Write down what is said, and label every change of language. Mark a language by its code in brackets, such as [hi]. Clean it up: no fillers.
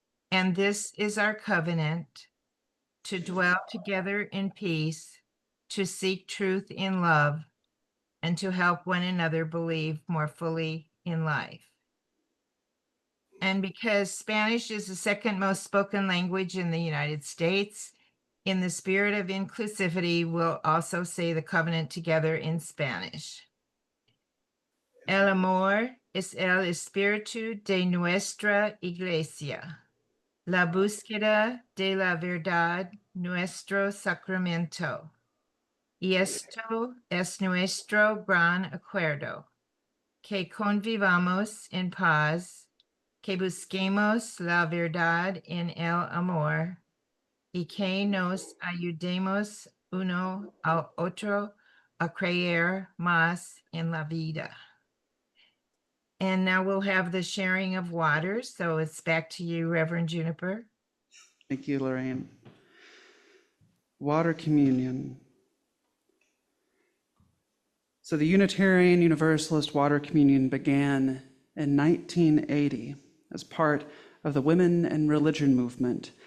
[en] And this is our covenant, to dwell together in peace, to seek truth in love, and to help one another believe more fully in life. And because Spanish is the second most spoken language in the United States, in the spirit of inclusivity, we'll also say the covenant together in Spanish. [es] El amor es el espíritu de nuestra iglesia, la búsqueda de la verdad, nuestro sacramento. Y esto es nuestro gran acuerdo, que convivamos en paz, que busquemos la verdad en el amor, y que nos ayudemos uno al otro a creer más en la vida. [en] And now we'll have the sharing of water. So it's back to you, Reverend Juniper. Thank you, Lorraine. Water communion. So the Unitarian Universalist Water Communion began in 1980 as part of the Women and Religion movement.